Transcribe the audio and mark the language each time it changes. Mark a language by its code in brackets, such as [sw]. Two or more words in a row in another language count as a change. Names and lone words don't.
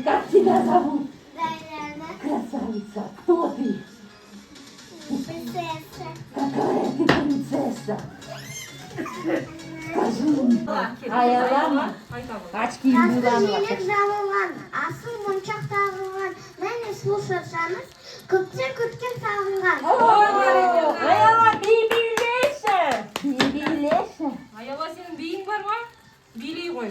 [ru] Как тебя зовут? Красавица. Кто ты? Принцесса. Какая ты принцесса? Скажи мне. [kk] Аялама. Очки Көйлек жабылған, асыл моншақ тағылған. Мені слушасаңыз, көптен сағынған. Аяла, билеші. Билеші. Аяла, сенің биің бар ма? Билей ғой.